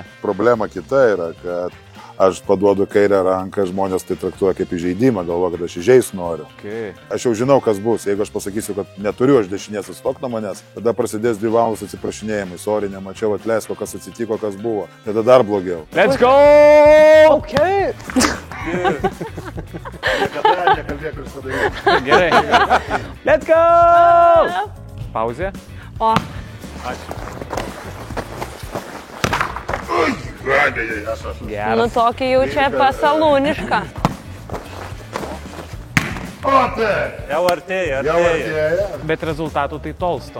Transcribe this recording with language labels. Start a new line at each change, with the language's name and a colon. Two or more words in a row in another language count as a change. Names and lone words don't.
Lithuanian: Problema kita yra, kad aš paduodu kairę ranką, žmonės tai traktuoja kaip įžeidimą, galvoja, kad aš įžeis noriu.
English: Okay.
Lithuanian: Aš jau žinau, kas bus. Jeigu aš pasakysiu, kad neturiu aš dešinės atstok nuo manęs, tada prasidės 2 valandos atsiprašinėjimai. Sorry, nemačiau, atleisk, kas atsitiko, kas buvo. Tada dar blogiau.
English: Let's go! Okay.
Lithuanian: Niekada nekalbėk ir padaryk. Gerai.
English: Let's go!
Lithuanian: Pauzė. O. Ačiū. Geras. Nu, tokį jau čia pasalūnišką. O, tai. Jau artėja. Bet rezultatų tai tolstam.